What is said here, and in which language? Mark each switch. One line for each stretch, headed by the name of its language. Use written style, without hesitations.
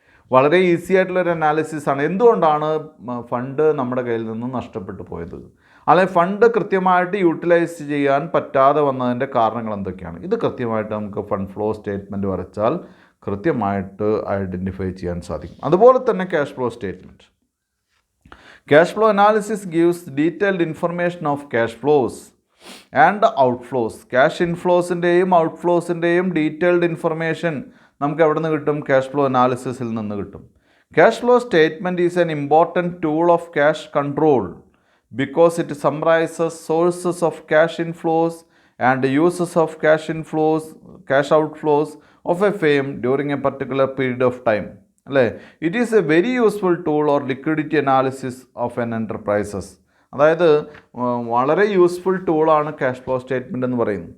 Malayalam: വളരെ ഈസി ആയിട്ടുള്ളൊരു അനാലിസിസാണ്. എന്തുകൊണ്ടാണ് ഫണ്ട് നമ്മുടെ കയ്യിൽ നിന്ന് നഷ്ടപ്പെട്ടു പോയത്, അല്ലെങ്കിൽ ഫണ്ട് കൃത്യമായിട്ട് യൂട്ടിലൈസ് ചെയ്യാൻ പറ്റാതെ വന്നതിൻ്റെ കാരണങ്ങൾ എന്തൊക്കെയാണ്, ഇത് കൃത്യമായിട്ട് നമുക്ക് ഫണ്ട് ഫ്ലോ സ്റ്റേറ്റ്മെൻറ്റ് വരച്ചാൽ കൃത്യമായിട്ട് ഐഡൻറ്റിഫൈ ചെയ്യാൻ സാധിക്കും. അതുപോലെ തന്നെ
English: Cash flow statement. Cash flow analysis gives detailed information of cash flows and outflows.
Malayalam: Cash ഇൻഫ്ലോസിൻ്റെയും ഔട്ട്ഫ്ലോസിൻ്റെയും detailed information നമുക്ക് എവിടെ നിന്ന് കിട്ടും? ക്യാഷ് ഫ്ലോ അനാലിസിസിൽ നിന്ന് കിട്ടും.
English: Cash flow statement is an important tool of cash control because it summarizes sources of cash inflows and uses of cash outflows of a firm during a particular period of time. It is a very useful tool or liquidity analysis of an enterprises.
Malayalam: അതായത് വളരെ useful ടൂളാണ് cash flow statement എന്ന് പറയുന്നത്.